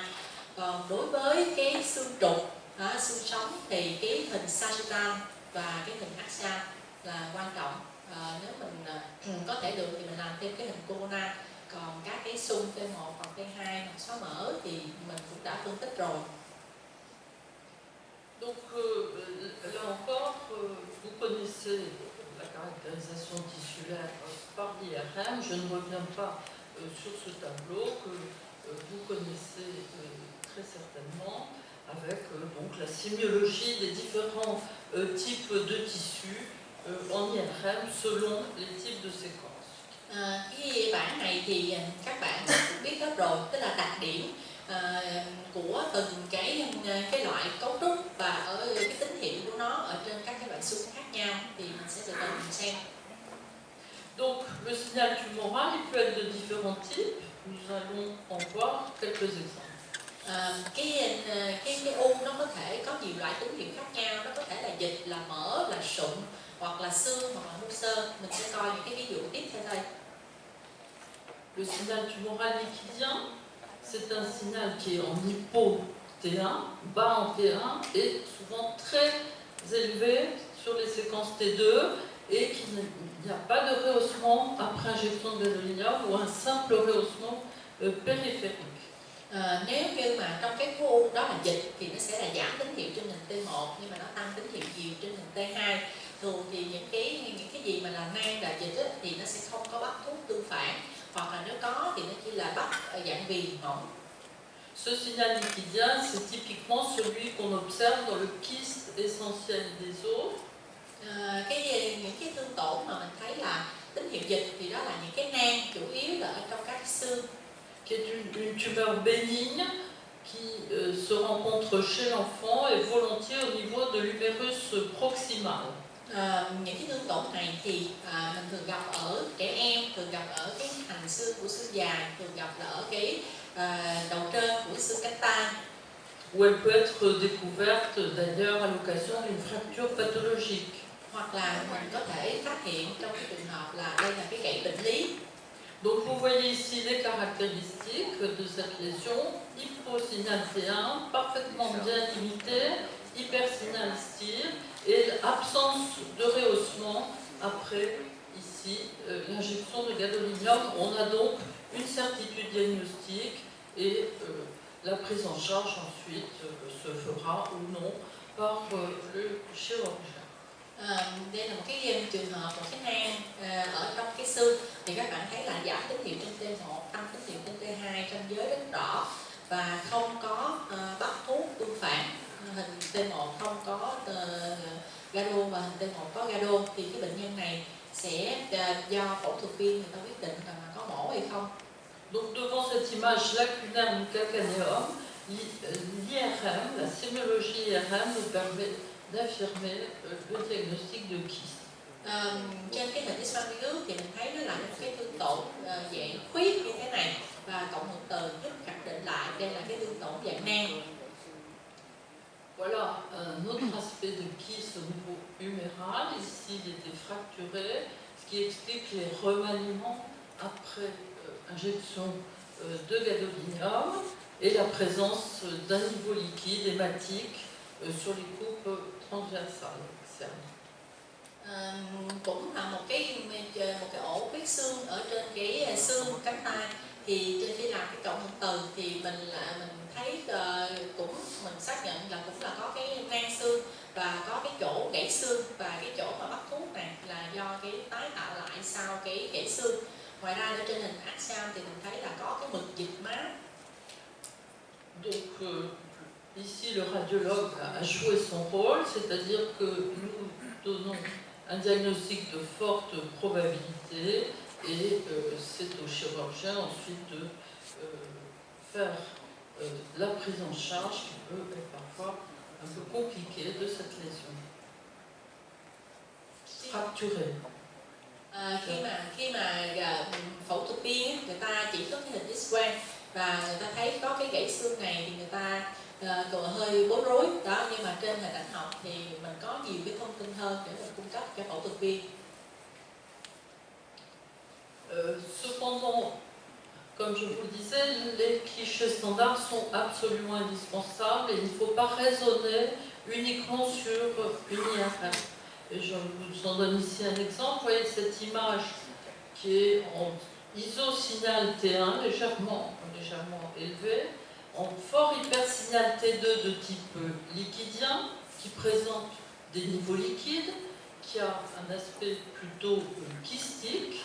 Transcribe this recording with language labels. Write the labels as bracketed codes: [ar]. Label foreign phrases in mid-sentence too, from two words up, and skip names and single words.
[vi] Còn đối với cái xương trục, xương sống thì cái hình sagittal và cái hình axial là quan trọng. Nếu mình có thể được thì mình làm thêm cái hình corona. Còn các cái xung T1 hoặc T2 hoặc xóa mỡ thì mình cũng đã phân tích rồi. [fr] Donc là encore, vous connaissez la caractérisation tissulaire par l'IRM. Je ne reviens pas sur ce tableau que vous connaissez très certainement, avec donc la sémiologie des différents types de tissus en IRM selon les types de séquences. [vi] Cái bảng này thì các bạn cũng biết hết rồi, tức là đặc điểm của từng cái loại cấu trúc và ở cái tín hiệu của nó ở trên các cái loại xung khác nhau thì mình sẽ từ từ mình xem. [fr] Donc le signal tumoral il peut être de différents types. Nous allons en voir quelques exemples. [vi] Cái u nó có thể có nhiều loại tín hiệu khác nhau, nó có thể là dịch, là mỡ, là sụn, hoặc là xương, hoặc là mô xơ. Mình sẽ coi những cái ví dụ tiếp theo đây. [fr] Le signal tumoral liquidien, c'est un signal qui est en hypo T1, bas en T1 et souvent très élevé sur les séquences T2 et qu'il n'y a pas de rehaussement après injection de gadolinium ou un simple rehaussement périphérique. [vi] Nếu như mà trong cái khối u đó là dịch thì nó sẽ là giảm tín hiệu trên hình T1 nhưng mà nó tăng tín hiệu nhiều trên hình T2. Thường thì những cái gì mà là nang là dịch ấy, thì nó sẽ không có bắt thuốc tương phản, hoặc là nếu có thì nó chỉ là bắt ở dạng viền mỏng. [fr] Ce signal liquidien, c'est typiquement celui qu'on observe dans le kyste essentiel des os. [vi] Những cái thương tổn mà mình thấy là tín hiệu dịch thì đó là những cái nang chủ yếu là ở trong các xương. [fr] Qui est une tumeur bénigne qui se rencontre chez l'enfant et volontiers au niveau de l'humérus proximal. [vi] Những cái thương tổn này thì mình thường gặp ở trẻ em, thường gặp ở cái thành xương của xương dài, thường gặp là ở cái đầu trên của xương cánh tay. [fr] Où elle peut être découverte d'ailleurs à l'occasion d'une fracture pathologique. [vi] Hoặc là mình có thể phát hiện trong cái trường hợp là đây là cái gãy bệnh lý. [fr] Donc vous voyez ici les caractéristiques de cette lésion. Hyposignal T1, parfaitement bien limité, hypersignal STIR et absence de rehaussement après ici l'injection de gadolinium. On a donc une certitude diagnostique et la prise en charge ensuite se fera ou non par le chirurgien. [vi] Đây là một cái trường hợp, một cái nang ở trong cái xương thì các bạn thấy là giảm tín hiệu trên T1, tăng tín hiệu trên T2 trong giới rất rõ và không có bắt thuốc tương phản. Hình T1 không có gado và hình T1 có gado thì cái bệnh nhân này sẽ do phẫu thuật viên người ta quyết định là có mổ hay không. [fr] Donc devant cette image lacunaire du calcanéum, l'IRM, la sémiologie IRM nous permet d'affirmer le diagnostic de kyste. [vi] Trên cái hình X-quang thì mình thấy nó là một cái thương tổn dạng khuyết như thế này và cộng hưởng từ giúp khẳng định lại đây là cái thương tổn dạng nang. [fr] Voilà un autre aspect de kyste au niveau huméral. Ici, il était fracturé, ce qui explique les remaniements après injection de gadolinium et la présence d'un niveau liquide hématique sur les coupes transversales externes. [vi] Cũng là một cái ổ huyết xương ở trên cái xương cánh tay thì trên khi làm cái cộng hưởng từ thì mình thấy mình xác nhận là cũng là có cái nang xương và có cái chỗ gãy xương và cái chỗ mà bắt thuốc này là do cái tái tạo lại sau cái gãy xương. Ngoài ra ở trên hình axial thì mình thấy là có cái mực dịch máu. [fr] Donc ici le radiologue a joué son rôle, c'est-à-dire que nous donnons un diagnostic de forte probabilité et c'est au chirurgien ensuite de faire la prise en charge qui peut être parfois un peu compliquée de cette lésion. Fracturée. [vi] Khi mà phẫu thuật viên người ta chỉ có cái hình X-quang và người ta thấy có cái gãy xương này thì người ta hơi bối rối đó, nhưng mà trên hình ảnh học thì mình có nhiều cái thông tin hơn để mình cung cấp cho phẫu thuật viên. [fr] Cependant, comme je vous le disais, les clichés standards sont absolument indispensables et il ne faut pas raisonner uniquement sur une IRM. Et je vous en donne ici un exemple. Vous voyez cette image qui est en iso-signal T1 légèrement élevé, en fort hypersignal T2 de type liquidien, qui présente des niveaux liquides, qui a un aspect plutôt kystique.